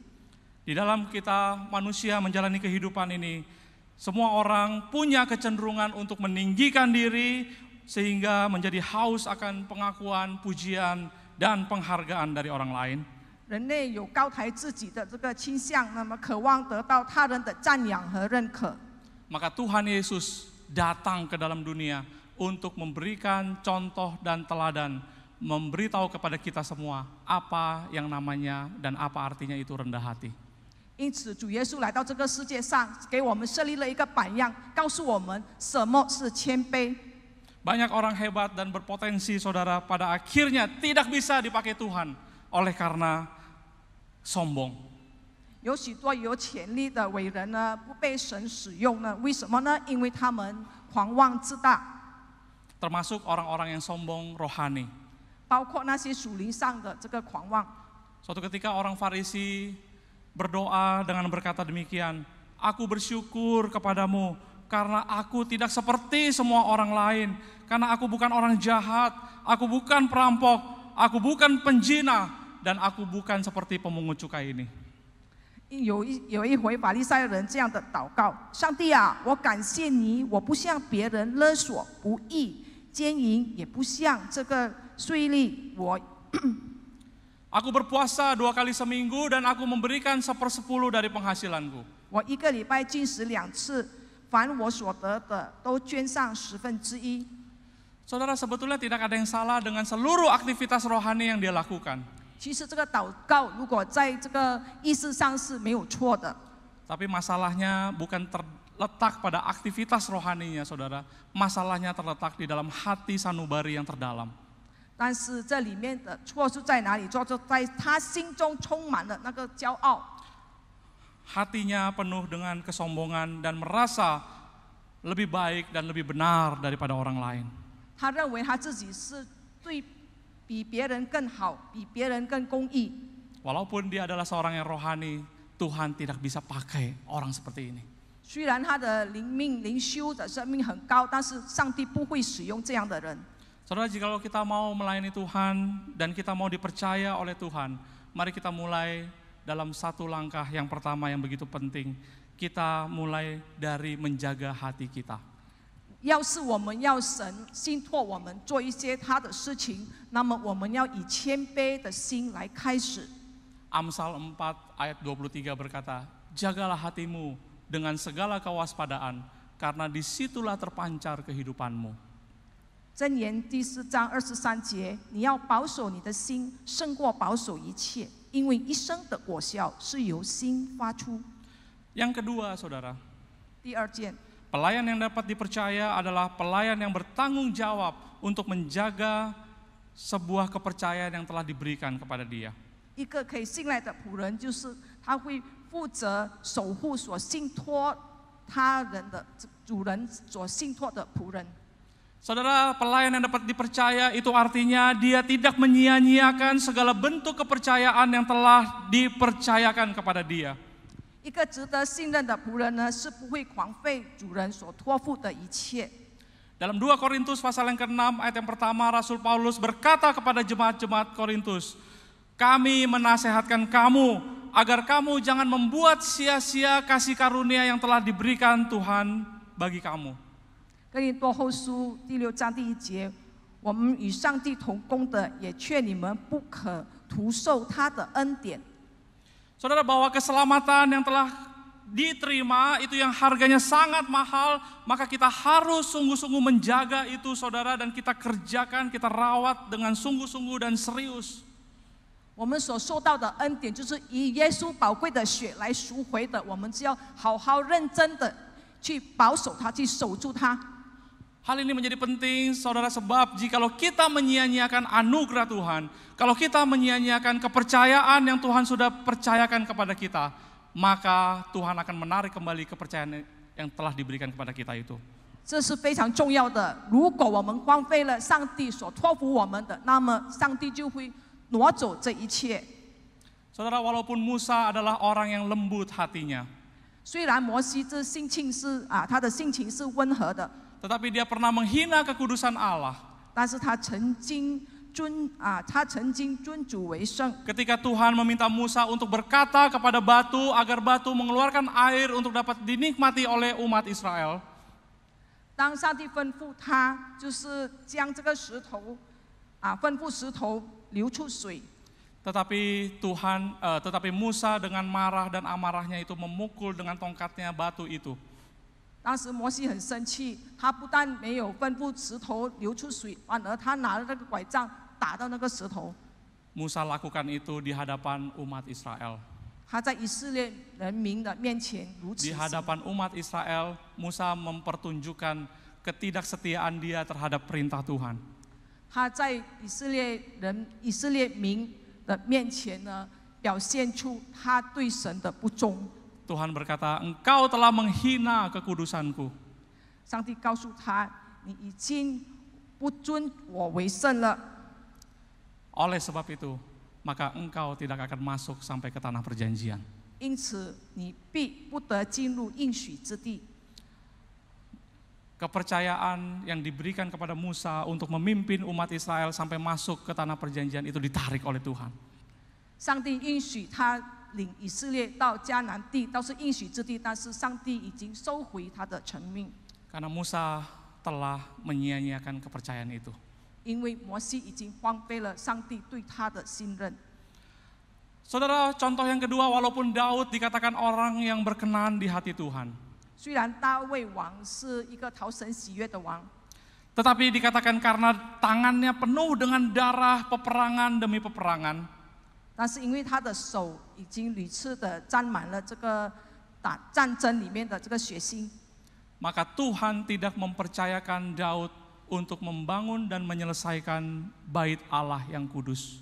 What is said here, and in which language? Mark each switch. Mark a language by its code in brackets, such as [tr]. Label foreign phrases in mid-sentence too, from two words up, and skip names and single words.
[id] Di dalam kita manusia menjalani kehidupan ini, semua orang punya kecenderungan untuk meninggikan diri sehingga menjadi haus akan pengakuan, pujian, dan penghargaan dari orang lain. [zh] 人类有高抬自己的这个倾向，那么渴望得到他人的赞扬和认可。 [id] Maka Tuhan Yesus datang ke dalam dunia untuk memberikan contoh dan teladan, memberitahu kepada kita semua apa yang namanya dan apa artinya itu rendah hati. [zh] 因此，主耶稣来到这个世界上，给我们设立了一个榜样，告诉我们什么是谦卑。 [id] Banyak orang hebat dan berpotensi saudara pada akhirnya tidak bisa dipakai Tuhan oleh karena sombong. [zh] 有许多有潜力的伟人呢，不被神使用呢？为什么呢？因为他们狂妄自大， [id] Termasuk orang-orang yang sombong rohani. [zh] 包括那些属灵上的这个狂妄。 [id] Suatu ketika orang Farisi berdoa dengan berkata demikian, aku bersyukur kepadamu karena aku tidak seperti semua orang lain, karena aku bukan orang jahat, aku bukan perampok, aku bukan penjina, dan aku bukan seperti pemungut cukai ini. [zh] 有一回法利赛人这样的祷告：上帝啊，我感谢你，我不像别人勒索、不义、奸淫，也不像这个税吏。 [id] Aku berpuasa 2 kali seminggu dan aku memberikan 1/10 dari penghasilanku. [zh] 我1个礼拜禁食2次，凡我所得的都捐上1/10。 [id] Saudara, sebetulnya tidak ada yang salah dengan seluruh aktivitas rohani yang dia lakukan. [zh] 其实这个祷告，如果在这个意识上是没有错的， [id] Tapi masalahnya bukan terletak pada aktivitas rohaninya, saudara. Masalahnya terletak di dalam hati sanubari yang terdalam. [zh] 但是这里面的错是在哪里？错就在他心中充满了那个骄傲， [id] Hatinya penuh dengan kesombongan dan merasa lebih baik dan lebih benar daripada orang lain. [zh] 他认为他自己是比别人更好，比别人更公义。 [id] Walaupun dia adalah seorang yang rohani, Tuhan tidak bisa pakai orang seperti ini. [zh] 虽然他的灵修的生命很高，但是上帝不会使用这样的人。 [id] Saudara, jikalau kita mau melayani Tuhan dan kita mau dipercaya oleh Tuhan, mari kita mulai dalam satu langkah yang pertama yang begitu penting. Kita mulai dari menjaga hati kita. [zh] 要是我们要神信托我们做一些他的事情，那么我们要以谦卑的心来开始。 [id] Amsal 4 ayat 23 berkata, jagalah hatimu dengan segala kewaspadaan, karena disitulah terpancar kehidupanmu. [zh] 箴言第4章23节，你要保守你的心，胜过保守一切，因为一生的果效是由心发出。 [id] Yang kedua, saudara, [zh] 第二件， [id] pelayan yang dapat dipercaya adalah pelayan yang bertanggung jawab untuk menjaga sebuah kepercayaan yang telah diberikan kepada dia. [zh] 一个可以信赖的仆人，就是他会负责守护所信托他人的主人所信托的仆人。 [id] Saudara, pelayan yang dapat dipercaya itu artinya dia tidak menyia-nyiakan segala bentuk kepercayaan yang telah dipercayakan kepada dia. [zh] 一个值得信任的仆人呢，是不会狂废主人所托付的一切。 [id] Dalam 2 Korintus pasal yang ke-6 ayat yang pertama, Rasul Paulus berkata kepada jemaat-jemaat Korintus, kami menasehatkan kamu agar kamu jangan membuat sia-sia kasih karunia yang telah diberikan Tuhan bagi kamu. [zh] 哥林多后书第6章第1节，我们与上帝同工的，也劝你们不可徒受他的恩典。 [id] Saudara, bahwa keselamatan yang telah diterima itu yang harganya sangat mahal, maka kita harus sungguh-sungguh menjaga itu, saudara, dan kita kerjakan, kita rawat dengan sungguh-sungguh dan serius. [zh] 我们所受到的恩典，就是以耶稣宝贵的血来赎回的，我们只要好好认真的去保守它，去守住它。 [id] Hal ini menjadi penting, saudara, sebab jikalau kita menyia-nyiakan anugerah Tuhan, kalau kita menyia-nyiakan kepercayaan yang Tuhan sudah percayakan kepada kita, maka Tuhan akan menarik kembali kepercayaan yang telah diberikan kepada kita itu. [zh] 这是非常重要的。如果我们荒废了上帝所托付我们的，那么上帝就会挪走这一切。 [id] Saudara, walaupun Musa adalah orang yang lembut hatinya, [zh] 虽然摩西这性情是他的性情是温和的， [id] tetapi dia pernah menghina kekudusan Allah. [zh] 但是他曾经尊主为圣。 [id] Ketika Tuhan meminta Musa untuk berkata kepada batu agar batu mengeluarkan air untuk dapat dinikmati oleh umat Israel. [zh] 当上帝吩咐他，就是将这个石头，吩咐石头流出水。 [id] Tetapi Musa dengan marah dan amarahnya itu memukul dengan tongkatnya batu itu. [zh] 当时摩西很生气，他不但没有吩咐石头流出水，反而他拿了那个拐杖打到那个石头。 [id] Musa lakukan itu di hadapan umat Israel. [zh] 他在以色列人民的面前如此 [id] Di [zh] 行。 [id] hadapan umat Israel, Musa mempertunjukkan ketidaksetiaan dia terhadap perintah Tuhan. [zh] 他在以色列民的面前呢，表现出他对神的不忠。 [id] Tuhan berkata, engkau telah menghina kekudusanku. [zh] 上帝告诉他，你已经不尊我为圣了。 [id] Oleh sebab itu, maka engkau tidak akan masuk sampai ke tanah perjanjian. [zh] 因此，你必不得进入应许之地。 [id] Kepercayaan yang diberikan kepada Musa untuk memimpin umat Israel sampai masuk ke tanah perjanjian itu ditarik oleh Tuhan. [zh] 上帝应许他领以色列到迦南地，到是应许之地，但是上帝已经收回他的成命， [id] Karena Musa telah menyia-nyiakan kepercayaan itu. [zh] 因为摩西已经荒废了上帝对他的信任。 [id] Saudara, contoh yang kedua, walaupun Daud dikatakan orang yang berkenan di hati Tuhan, [zh] 虽然大卫王是一个讨神喜悦的王， [id] tetapi dikatakan karena tangannya penuh dengan darah peperangan demi peperangan, [zh] 但是因为他的手已经屡次的沾满了这个战争里面的这个血腥， [id] maka Tuhan tidak mempercayakan Daud untuk membangun dan menyelesaikan bait Allah yang kudus.